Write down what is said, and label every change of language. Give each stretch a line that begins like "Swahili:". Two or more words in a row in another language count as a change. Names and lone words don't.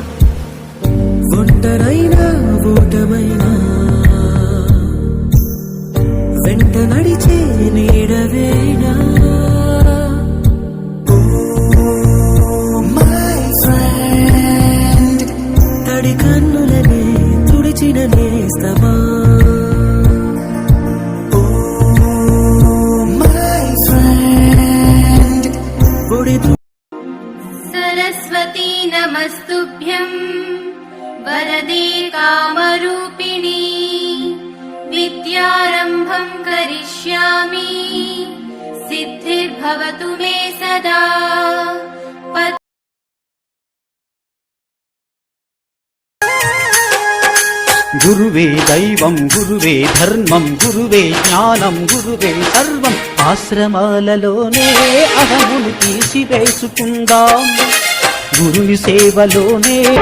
Telugu: ఒంటరైనా ఊటమైనా వెంట నడిచే నీడవేనా తడి కన్నులనే తుడిచిన నేస్తమా
Sanskrit: सरस्वती नमस्तुभ्यं वरदे कामरूपिणी विद्यारम्भं करिष्यामि सिद्धिर्भवतु मे सदा।
Telugu: గురువే దైవం గురువే ధర్మం గురువే జ్ఞానం గురువే సర్వం ఆశ్రమాలలోనే అహమును తీసివేసుకుందాం గురుని సేవలోనే